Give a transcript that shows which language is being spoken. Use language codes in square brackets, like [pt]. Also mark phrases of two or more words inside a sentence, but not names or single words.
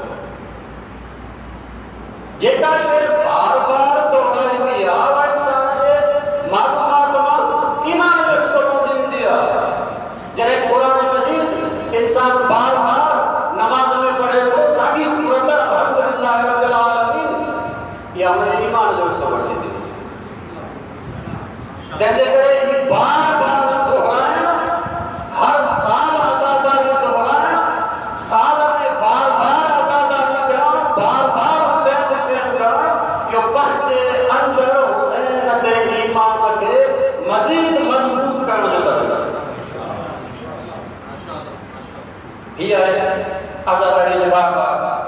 [sd] जेका शइ बार बार दोहराईंदी आहे उहा इंसान जे मालूमात मां ईमान जो हिसो बणिजी वेंदी आहे। जॾहिं क़ुरान मजीद इंसान बार बार नमाज़ में पढ़े तो साॻी सूरत [ar] الحمد لله رب العالمين [sd] इहा हुनजे ईमान जो हिसो बणिजी वेंदी। तंहिंजे करे ही बार बार दोहराइण, हर साल आज़ादारी दोहराइण, साल में बार बार आज़ादारी करण, बार बार हुसैन करण, इहो पंहिंजे अंदर हुसैन ते ईमान खे मज़ीद मज़बूत करण जो तरीक़ो आहे। हीअ आहे आज़ादारी जे बाबति।